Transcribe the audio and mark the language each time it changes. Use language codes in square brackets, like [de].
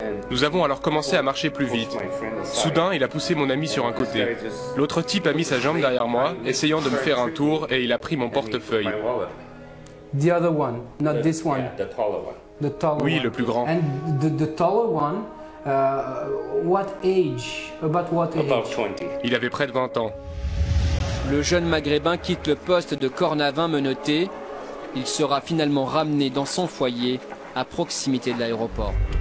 [fr] Nous avons alors commencé à marcher plus vite. Soudain, il a poussé mon ami sur un côté. L'autre type a mis sa jambe derrière moi, essayant de me faire un tour, et il a pris mon portefeuille. [en] The other one, not this one. The taller [fr] Oui, [en] one. [fr] le plus grand. [en] And the taller one, what age? About what age? [fr] Il avait près de 20 ans. Le jeune maghrébin quitte le poste de Cornavin menotté. Il sera finalement ramené dans son foyer à proximité de l'aéroport.